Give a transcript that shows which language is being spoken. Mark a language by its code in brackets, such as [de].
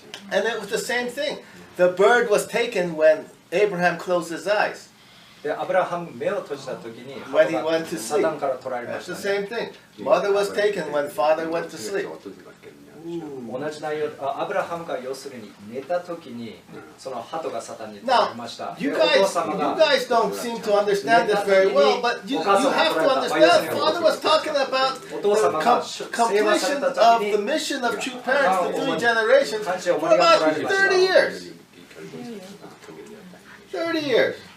[en] And it was the same thing. The bird was taken when Abraham closed his eyes. When he went to sleep. That's the same thing. Mother was taken when father went to sleep. [ja] 同じ内容、アブラハムが要するに寝た時にその鳩がサタンに取られました。 [en] You guys don't seem to understand this very well, but you have to understand. Father was talking about the completion of the mission of true parents to 3 generations for about 30 years. 30 years.